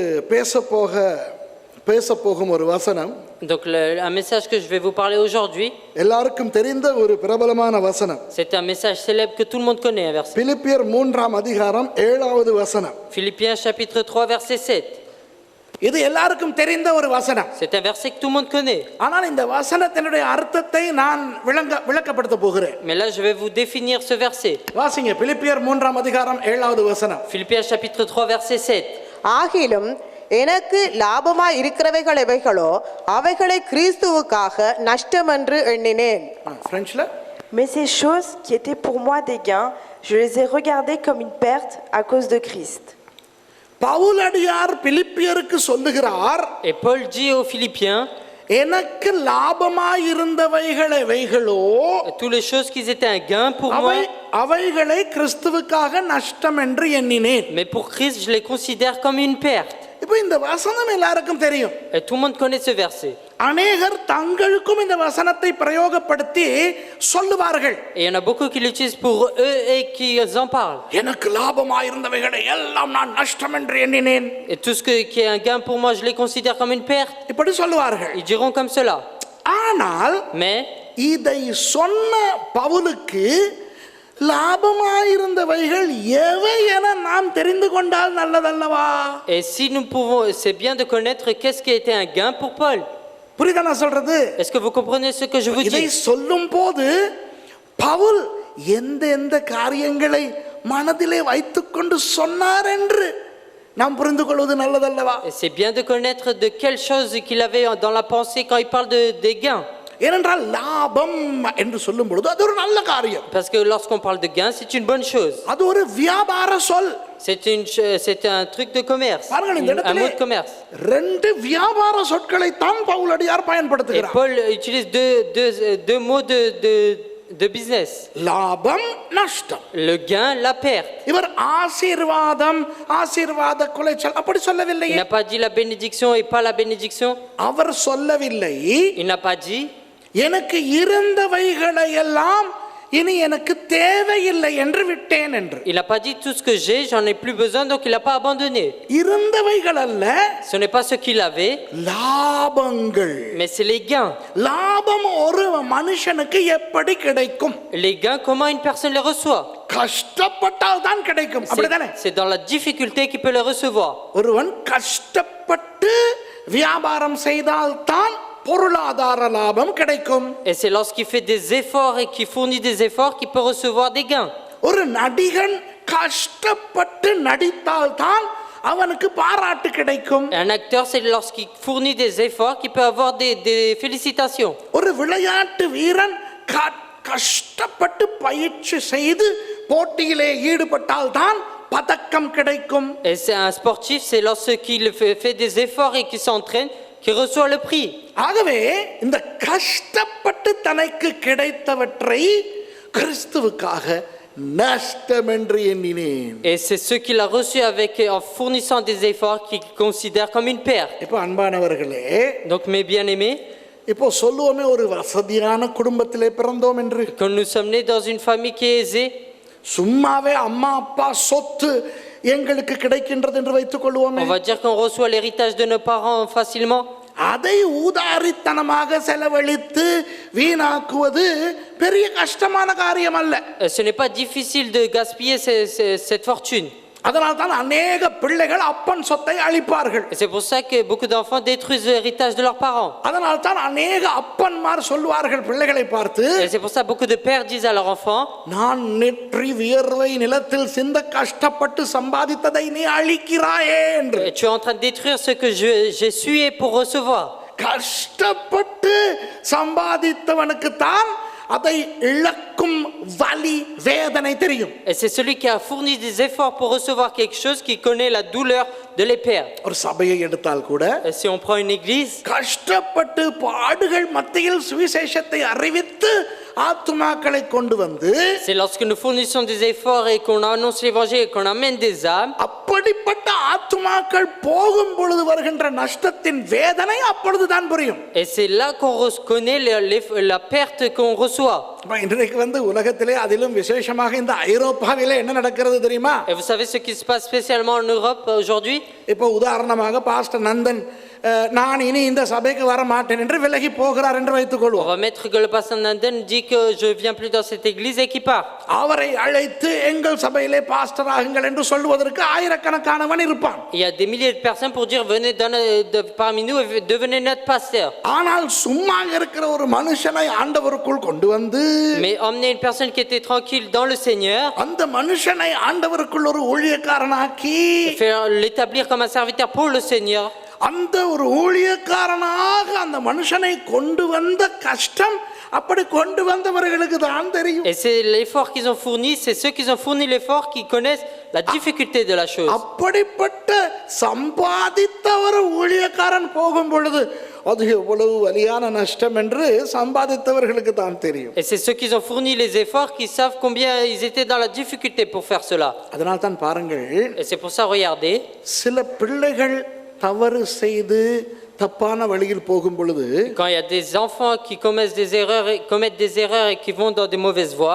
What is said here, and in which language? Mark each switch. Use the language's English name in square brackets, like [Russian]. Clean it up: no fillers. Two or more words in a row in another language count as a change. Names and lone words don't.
[Tamil] பேச போகும் ஒரு வசனம். [French] Donc un message que je vais vous parler aujourd'hui, [Tamil] எல்லாருக்கும் தெரிந்த ஒரு பிரபலமான வசனம். [French] c'est un message célèbre que tout le monde connaît, un verset. [Tamil] பிலிப்பியர் 3ஆம் அதிகாரம் 7வது வசனம். [French] Philippiens chapitre 3 verset 7. [Tamil] இது எல்லாருக்கும் தெரிந்த ஒரு வசனம். [French] C'est un verset que tout le monde connaît. [Tamil] ஆனால் இந்த வசனத்தினுடைய அர்த்தத்தை நான் விளக்கப்படுத்த போகிறேன். [French] Mais là je vais vous définir ce verset. [Tamil] வாசிங்க பிலிப்பியர் 3ஆம் அதிகாரம் 7வது வசனம். [French] Philippiens chapitre 3 verset 7. [Tamil] ஆகிலும் எனக்கு லாபமாய் இருக்கிறவைகள் எவைகளோ அவைகளை கிறிஸ்துவுக்காக நஷ்டமென்று எண்ணினேன். பிரெஞ்ச்ல [French] Mais ces choses qui étaient pour moi des gains, je les ai regardées comme une perte à cause de Christ. [Tamil] பவுலடியார் பிலிப்பியருக்கு சொல்லுகிறார், [French] Et Paul dit aux Philippiens, [Tamil] எனக்கு லாபமாய் இருந்தவைகள் எவைகளோ [French] toutes les choses qui étaient un gain pour moi, [Tamil] அவைகளை கிறிஸ்துவுக்காக நஷ்டம் என்று எண்ணினேன். [French] mais pour Christ je les considère comme une perte. [Tamil] இப்போ இந்த வசனம் எல்லாருக்கும் தெரியும். [French] Et tout le monde connaît ce verset. [Tamil] அநேகர் தங்களுக்கும் இந்த வசனத்தை பிரயோகப்படுத்தி சொல்லுவார்கள். [French] Et il y en a beaucoup qui l'utilisent pour eux et qui en parlent. [Tamil] எனக்கு லாபமாய் இருந்தவைகளை எல்லாம் நான் நஷ்டம் என்று எண்ணினேன். [French] Et tout ce qui est un gain pour moi, je les considère comme une perte. [Tamil] இப்படி சொல்லுவார்கள். [French] Ils diront comme cela. [Tamil] ஆனால் [French] Mais [Tamil] இதை சொன்ன பவுலுக்கு லாபமாயிருந்தவைகள் எவை என நாம் தெரிந்து கொண்டால் நல்லதல்லவா? [French] et si nous pouvons, c'est bien de connaître qu'est-ce qui était un gain pour Paul. [Tamil] புரியுதா நான் சொல்றது? [French] Est-ce que vous comprenez ce que je vous [Tamil] இதை [French] dis? [Tamil] சொல்லும் போது பவுல் எந்த காரியங்களை மனதிலே வைத்துக்கொண்டு சொன்னார் என்று நாம் புரிந்து கொள்வது நல்லதல்லவா? [French] Et c'est bien de connaître de quelles choses qu'il avait dans la pensée quand il parle des gains. [Tamil] ஏனென்றால் லாபம் என்று சொல்லும் பொழுது அது ஒரு நல்ல காரியம். [French] Parce que lorsqu'on parle de gain, c'est une bonne chose. [Tamil] அது ஒரு வியாபார சொல். [French] C'est un truc de commerce, un mot de commerce. [Tamil] ரெண்டு வியாபார சொற்களை தான் பவுலடியார் [French] Et [Tamil] பயன்படுத்துகிறார். [French] Paul utilise deux mots de business. [Tamil] லாபம் நஷ்டம். [French] Le gain, la perte. [Tamil] இவர் ஆசீர்வாத குலைச்சல் அப்படி சொல்லவில்லை. [French] Il n'a pas dit la bénédiction et pas la bénédiction. [Tamil] அவர் சொல்லவில்லை, [French] Il n'a pas dit [Tamil] எனக்கு இருந்தவைகளை எல்லாம் இனி எனக்கு தேவையில்லை என்று விட்டேன் என்று. [French] Il n'a pas dit tout ce que j'ai, j'en ai plus besoin, donc il n'a pas abandonné. [Tamil] இருந்தவைகள் அல்ல, [French] Ce n'est pas ce qu'il avait, [Tamil] லாபங்கள். [French] mais c'est les gains. [Tamil] லாபம் ஒரு மனுஷனுக்கு எப்படி கிடைக்கும்? [French] Les gains, comment une personne les reçoit? [Tamil] கஷ்டப்பட்டால் தான் கிடைக்கும். அப்படிதானே? [French] C'est dans la difficulté qu'il peut les recevoir. [Tamil] ஒருவன் கஷ்டப்பட்டு வியாபாரம் செய்தால் தான் பொருளாதார லாபம் கிடைக்கும். [French] Et c'est lorsqu'il fait des efforts et qu'il fournit des efforts qu'il peut recevoir des gains. [Tamil] ஒரு நடிகன் கஷ்டப்பட்டு நடித்தால் தான் அவனுக்கு பாராட்டு கிடைக்கும். [French] Un acteur, c'est lorsqu'il fournit des efforts qu'il peut avoir des félicitations. [Tamil] ஒரு விளையாட்டு வீரன் கஷ்டப்பட்டு பயிற்சி செய்து போட்டியிலே ஈடுபட்டால் தான் பதக்கம் கிடைக்கும். [French] Et c'est un sportif, c'est lorsqu'il fait des efforts et qu'il s'entraîne qui reçoit le prix. [Tamil] ஆகவே இந்த கஷ்டப்பட்டு தனக்கு கிடைத்தவற்றை கிறிஸ்துவுக்காக நஷ்டம் என்று எண்ணினேன். [French] Et c'est ce qu'il a reçu en fournissant des efforts qu'il considère comme une perte. [Tamil] இப்போ அன்பானவர்களே, [French] Donc mes bien-aimés, [Tamil] இப்போ சொல்லுவோமே ஒரு வசதியான குடும்பத்திலே பிறந்தோம் என்று. [French] quand nous sommes nés dans une famille qui est aisée, [Tamil] சும்மாவே அம்மா அப்பா சொத்து எங்களுக்கு கிடைக்கின்றது என்று வைத்துக் கொள்வோமே. [French] on va dire qu'on reçoit l'héritage de nos parents facilement. [Tamil] அதை ஊதாரித்தனமாக செலவழித்து வீணாக்குவது பெரிய கஷ்டமான காரியம் அல்ல. [French] Ce n'est pas difficile de gaspiller cette fortune. [Tamil] அதனால் தான் अनेक பிள்ளைகள் அப்பன் சொத்தை அழிப்பார்கள். [French] Et c'est pour ça que beaucoup d'enfants détruisent l'héritage de leurs parents. [Tamil] அதனால் தான் अनेक அப்பன்மார் சொல்வார்கள் பிள்ளைகளை பார்த்து, [French] Et c'est pour ça que beaucoup de pères disent à leurs enfants, [Tamil] நான் நெற்றி வியர்வை நிலத்தில் சிந்த கஷ்டப்பட்டு சம்பாதித்ததை நீ அழிக்கிறாயே என்று. [French] tu es en train de détruire ce que j'ai sué pour recevoir. [Tamil] கஷ்டப்பட்டு சம்பாதித்தவனுக்கு தான் அதை இழக்கும் வலி வேதனை தெரியும். [French] Et c'est celui qui a fourni des efforts pour recevoir quelque chose qui connaît la douleur de les perdre. [Tamil] ஒரு சபையை எடுத்தால் கூட [French] Et si on prend une église, [Tamil] கஷ்டப்பட்டு பாடுகள் மத்தியில் சுவிசேஷத்தை அறிவித்து ஆத்துமாக்களை கொண்டு வந்து [French] C'est lorsque nous fournissons des efforts et qu'on annonce l'évangile et qu'on amène des âmes. [Tamil] அப்படிப்பட்ட ஆத்துமாக்கள் போகும் பொழுது வருகின்ற நஷ்டத்தின் வேதனை அப்பொழுதுதான் புரியும். [French] Et c'est là qu'on reconnaît la perte qu'on reçoit. [Tamil] இன்றைக்கு உலகத்திலே அதிலும் விசேஷமாக இந்த ஐரோப்பாவிலே என்ன நடக்கிறது தெரியுமா? [French] Et vous savez ce qui se passe spécialement en Europe aujourd'hui? [Tamil] இப்போ உதாரணமாக பாஸ்டர் நந்தன் நான் இனி இந்த சபைக்கு வர மாட்டேன் என்று விலகி போகிறார் என்று வைத்துக் [French] On [Tamil] கொள்வோம். [French] va mettre que le pasteur Nanden dit que je viens plus dans cette église et qui part. [Tamil] அவரை அழைத்து எங்கள் சபையிலே பாஸ்டர் ஆகுங்கள் என்று சொல்வதற்கு ஆயிரக்கணக்கானவன் இருப்பான். [French] Il y a des milliers de personnes pour dire venez parmi nous et devenez notre pasteur. [Tamil] ஆனால் சும்மா இருக்கிற ஒரு மனுஷனை ஆண்டவருக்குள் கொண்டு வந்து [French] Mais emmener une personne qui était tranquille dans le Seigneur, [Tamil] அந்த மனுஷனை ஆண்டவருக்குள் ஒரு ஊழியக்காரனாக்கி [French] faire l'établir comme un serviteur pour le Seigneur, [Tamil] அந்த ஒரு ஊழியக்காரனாக அந்த மனுஷனை கொண்டு வந்த கஷ்டம் அப்படி கொண்டு வந்தவர்களுக்கு தான் தெரியும். [French] et c'est l'effort qu'ils ont fourni, c'est ceux qui ont fourni l'effort qui connaissent la difficulté de la chose. [Tamil] அப்படிப்பட்ட சம்பாதித்த ஒரு ஊழியக்காரன் போகும் பொழுது அது எவ்வளவு வலியான நஷ்டம் என்று சம்பாதித்தவர்களுக்கு தான் தெரியும். [French] Et c'est ceux qui ont fourni les efforts qui savent combien ils étaient dans la difficulté pour faire cela. [Tamil] அதனால் தான் பாருங்கள், [French] Et c'est pour ça, regardez, [Tamil] சில பிள்ளைகள் தவறு செய்து தப்பான வழியில் போகும் பொழுது [French] quand il y a des enfants qui commettent des erreurs et qui vont dans des mauvaises voies,